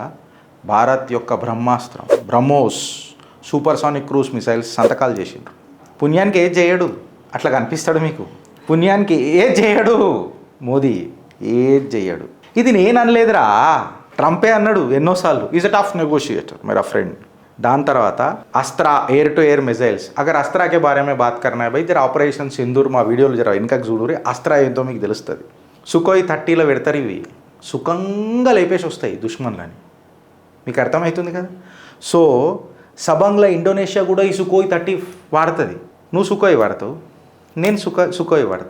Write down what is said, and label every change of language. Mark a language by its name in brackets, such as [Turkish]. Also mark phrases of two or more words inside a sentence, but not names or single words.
[Telugu] భారత్ యొక్క బ్రహ్మాస్త్రం, బ్రహ్మోస్ [English] supersonic cruise missiles [Telugu] సంతకాలు చేసిండ్రు. పుణ్యానికి ఏది చేయడు, అట్లా కనిపిస్తాడు మీకు. పుణ్యానికి ఏది చేయడు మోదీ, ఏది చేయడు. ఇది నేను అనలేదురా, ట్రంపే అన్నాడు ఎన్నోసార్లు. [English] is a tough negotiator [Hindi] मेरा फ्रेंड. [Telugu] దాని తర్వాత [English] అస్త్రా, air to air missiles. [Hindi] अगर अस्त्रा के बारे में बात करना है भाई, जरा [Telugu] ఆపరేషన్ సింధూర్ మా వీడియోలు జర వెనకకు చూడురే. అస్త్రా ఏంటో మీకు తెలుస్తుంది. సుఖోయ్ 30లో పెడతారు, ఇవి సుఖంగా లేపేసి వస్తాయి దుష్మన్లని. మీకు అర్థమవుతుంది కదా. సో సబంగ్లో ఇండోనేషియా కూడా ఈ సుఖోయ్ 30 వాడుతుంది. నువ్వు సుఖోయ్ వాడతావు, నేను సుఖోయ్ వాడతా.